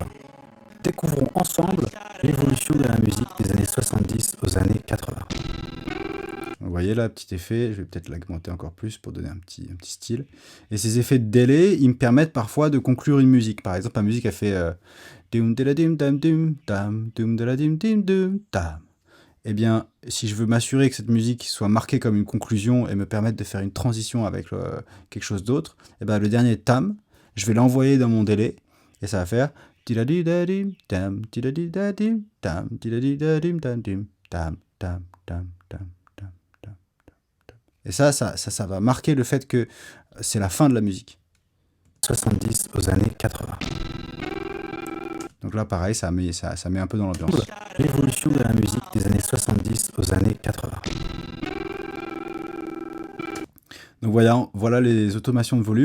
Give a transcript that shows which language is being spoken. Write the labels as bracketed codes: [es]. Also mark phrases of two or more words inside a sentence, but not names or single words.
[fr] Découvrons ensemble l'évolution de la musique des années 70 aux années 80. Vous voyez là, petit effet, je vais peut-être l'augmenter encore plus pour donner un petit style. Et ces effets de délai, ils me permettent parfois de conclure une musique. Par exemple, la musique a fait dum de la dim dam dum dam dum de la dim dim dum dam. Eh bien, si je veux m'assurer que cette musique soit marquée comme une conclusion et me permettre de faire une transition avec quelque chose d'autre, eh bien, le dernier tam, je vais l'envoyer dans mon délai et ça va faire tidadidadim tam tidadidadim tam tidadidadim tam dim tam tam tam tam. Et ça va marquer le fait que c'est la fin de la musique. 70 aux années 80. Donc là, pareil, ça met un peu dans l'ambiance. L'évolution de la musique des années 70 aux années 80. Donc voilà les automations de volume.